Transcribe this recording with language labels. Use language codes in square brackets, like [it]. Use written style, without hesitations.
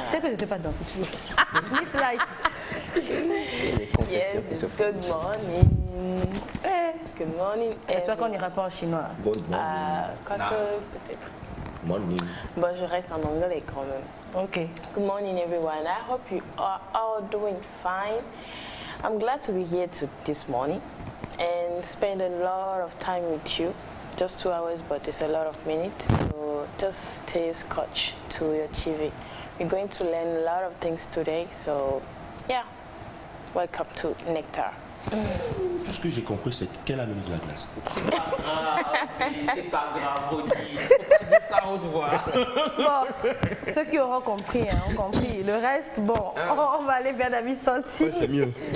[fr] Tu sais que je ne sais pas danser, tu veux. [en] Miss Light. Yes, good morning. Good morning. [fr] J'espère qu'on n'ira pas en chinois. [en] Good morning. [fr] Quoique, peut-être. [en] Morning. [fr] Bon, je reste en anglais quand même. Ok. [en] Good morning, everyone. I hope you are all doing fine. I'm glad to be here this morning and spend a lot of time with you. Just 2 hours, but it's a lot of minutes. So just stay scotch to your TV. We're going to learn a lot of things today. So, yeah, welcome to Nectar. [fr] Tout ce que j'ai compris, c'est qu'elle a mis de la glace. C'est pas grave, Rodi. Dis ça à haute voix. Bon, ceux qui auront compris, ont compris. Le reste, bon, on va aller vers David Santi. Ouais, c'est mieux.